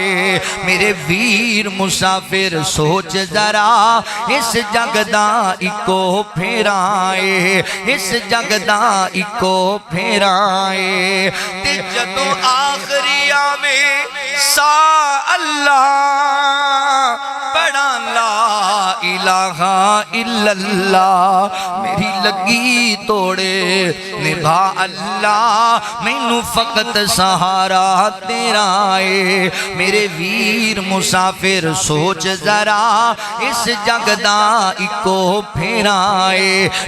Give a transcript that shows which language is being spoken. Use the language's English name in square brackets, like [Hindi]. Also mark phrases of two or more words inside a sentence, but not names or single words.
[Punjabi] ਮੇਰੇ ਵੀਰ ਮੁਸਾਫ਼ਿਰ ਸੋਚ ਜ਼ਰਾ ਇਸ ਜੱਗ ਦਾ ਇੱਕੋ ਫੇਰਾ ਹੈ, ਇਸ ਜੱਗ ਦਾ ਇੱਕੋ ਫੇਰਾ ਹੈ। ਤੇ ਜਦੋਂ ਆਖ਼ਰੀ ਆਵੇ ਸਾਹ ਅੱਲ੍ਹਾ ਪੜ੍ਹਾਂ [Arabic] لا إله إلا الله, [Punjabi] ਮੇਰੀ ਲੱਗੀ ਤੋੜ ਨਿਭਾ ਅੱਲ੍ਹਾ, ਮੈਨੂੰ ਫ਼ਕਤ ਸਹਾਰਾ ਤੇਰਾ ਹੈ। ਮੇਰੇ ਵੀਰ ਮੁਸਾਫ਼ਿਰ ਸੋਚ ਜ਼ਰਾ ਇਸ ਜੱਗ ਦਾ ਇੱਕੋ ਫੇਰਾ ਹੈ।